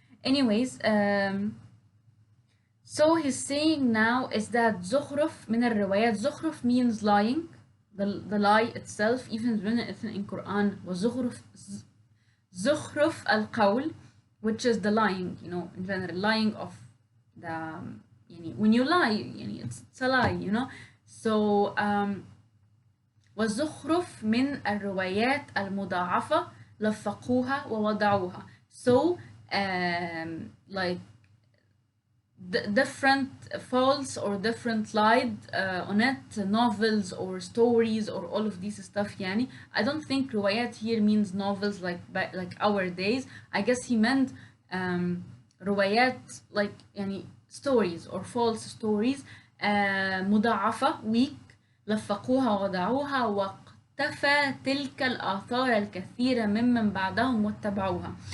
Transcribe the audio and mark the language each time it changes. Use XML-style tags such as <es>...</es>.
<en>Anyways, so he's saying now is that</en> <ar>زخرف من الروايات.</ar> <en>زخرف means lying, the lie itself, even when it's in Quran.</en> <ar>وزخرف زخرف القول,</ar> <en>which is the lying, you know, in general, lying of the, when you lie, it's a lie, you know.</en> <ar>So, والزخرف من الروايات المضاعفة لفقوها ووضعوها.</ar> <en>So, like, different false or different lied on it, novels or stories or all of this stuff. Yani I don't think روايات here means novels like our days. I guess he meant</en> <ar>روايات like يعني</ar> <en>stories or false stories</en> <ar>مضاعفة weak لفقوها ووضعوها واقتفى تلك الآثار الكثيرة ممن بعدهم واتبعوها.</ar>